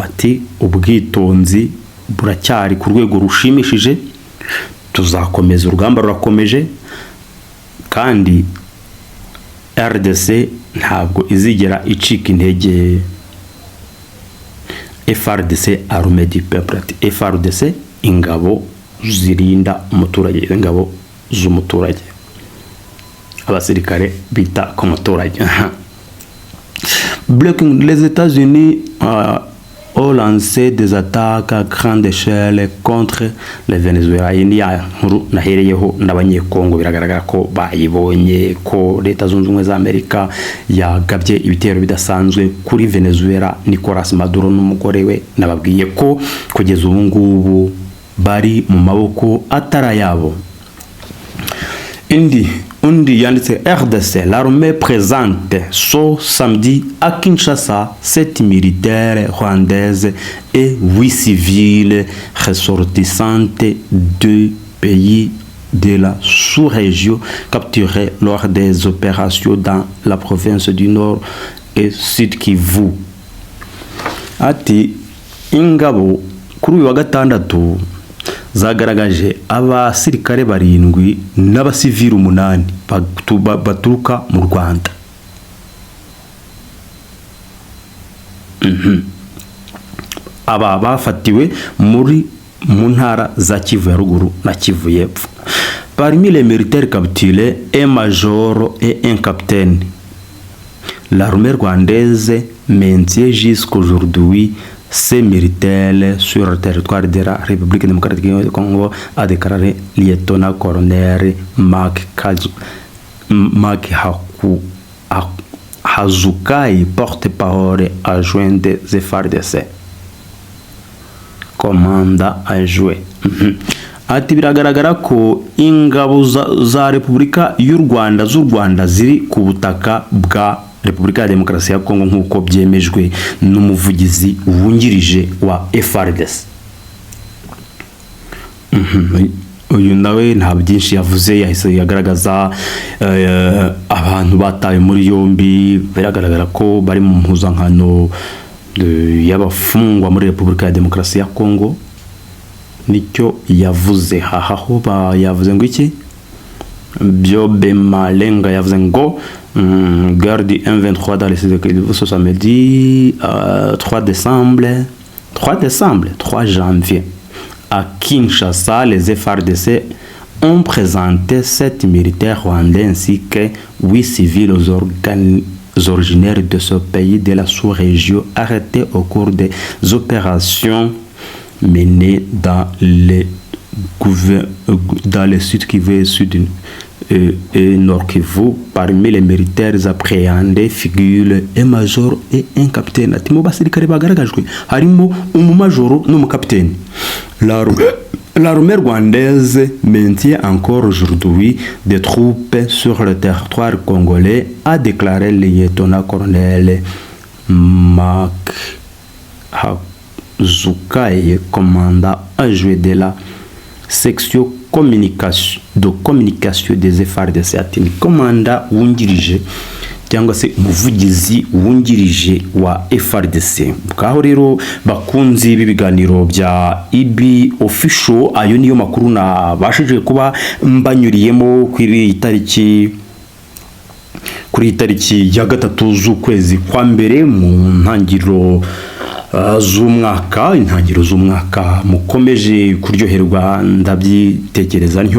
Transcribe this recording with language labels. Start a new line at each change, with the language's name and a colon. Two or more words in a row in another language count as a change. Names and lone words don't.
Kinyarwanda: Ati ubwitonzi buracyari ku rwego rushimishije, tuzakomeza urugamba rurakomeje kandi RDC ntabwo izigera icika intege.
French: FARDC armée du peuple.
Kinyarwanda: FARDC ingabo zirinda umuturage, ingabo z'umuturage. abasirikare bita ku muturage.
French: Les États-Unis ont lancé des attaques à grande échelle contre le Venezuela.
Kinyarwanda: Iyi ni ya nkuru nahereyeho n'abanyekongo, biragaragara ko bayibonye ko Leta Zunze Ubumwe za Amerika yagabye ibitero bidasanzwe kuri Venezuela. Nicolas Maduro n'umugore we nababwiye ko kugeza ubu ngubu bari mu maboko atarayabo. Undi yanditse
French: RDC, l'armée présente ce samedi à Kinshasa 7 militaires rwandaises et 8 civils ressortissantes de pays de la sous-région capturés lors des opérations dans la province du Nord et Sud Kivu.
Kinyarwanda: Ati ingabo kuri uyu wa gatandatu zagaragaje abasirikare 7 n'abasivili 8 baturuka mu Rwanda. Aba bafatiwe mu ntara za Kivu ya ruguru na Kivu y'epfo.
French: Parmi les militaires capturés, un major et un capitaine. L'armée rwandaise maintient jusqu'aujourd'hui ces militaires sur le territoire de la République démocratique du Congo, a déclaré lieutenant-colonel Mark Hazukai, porte-parole adjoint des FARDC. Commanda a joué.
Kinyarwanda: Ati biragaragara ko ingabo za Repubulika y'u Rwanda ziri ku butaka bwa Repubulika ya Demokarasi ya Kongo nk'uko byemejwe n'umuvugizi wungirije wa FARDC. Uyu nawe nta byinshi yavuze, yahise yagaragaza abantu bataye muri yombi. Biragaragara ko bari mu mpuzankano y'abafungwa muri Repubulika ya Demokarasi ya Kongo. Nicyo yavuze haho yavuze ngo iki?
French: Byobe Malenga
Kinyarwanda: yavuze ngo
French: garde M23 dans les sites de Kivu ce samedi 3 janvier à Kinshasa. Les FARDC ont présenté 7 militaires rwandais ainsi que 8 civils originaires de ce pays de la sous-région arrêtés au cours des opérations menées dans le sud Kivu sud et Nord Kivu. Parmi les militaires appréhendés figurent un major et un capitaine.
Kinyarwanda: Ati mu basirikare bagaragajwe harimo umumajoro n'umukapitaine.
French: L'armée rwandaise maintient encore aujourd'hui des troupes sur le territoire congolais, a déclaré le lieutenant-colonel Mark Hazukai, commandant adjoint de la section communication des FARDC.
Kinyarwanda: Ati ni komanda wungirije cyangwa se umuvugizi wungirije wa FARDC. Bwaho rero bakunzi b'ibiganiro bya IB official, ayo niyo makuru nabashije kuba mbanyuriyemo kuri itariki ya 3 z'ukwezi kwa mbere mu ntangiriro z'umwaka mukomeje kuryoherwa ndabyitekereza ntyo.